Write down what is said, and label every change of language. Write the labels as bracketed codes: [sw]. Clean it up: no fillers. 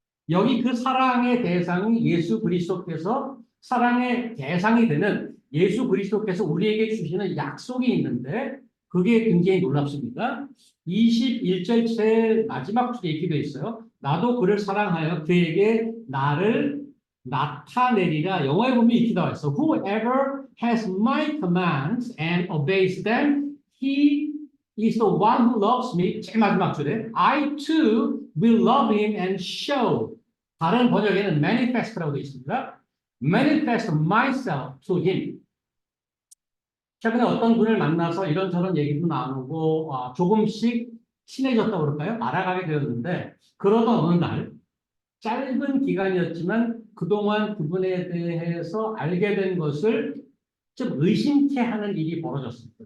[ko] 여기 그 사랑의 대상이 예수 그리스도께서 사랑의 대상이 되는 예수 그리스도께서 우리에게 주시는 약속이 있는데 그게 굉장히 놀랍습니다. 21절 제일 마지막 줄에 이렇게 되어 있어요. 나도 그를 사랑하여 그에게 나를 나타내리라. 영어에 보면 이렇게 나와 있어. [en] Whoever has my commands and obeys them, he is the one who loves me. [ko] 제일 마지막 줄에 [en] I too will love him and show. [ko] 다른 번역에는 manifest라고 되어 있습니다. [en] manifest myself to him. [ko] 최근에 어떤 분을 만나서 이런저런 얘기도 나누고 조금씩 친해졌다고 그럴까요? 알아가게 되었는데 그러던 어느 날 짧은 기간이었지만 그동안 그분에 대해서 알게 된 것을 좀 의심케 하는 일이 벌어졌습니다.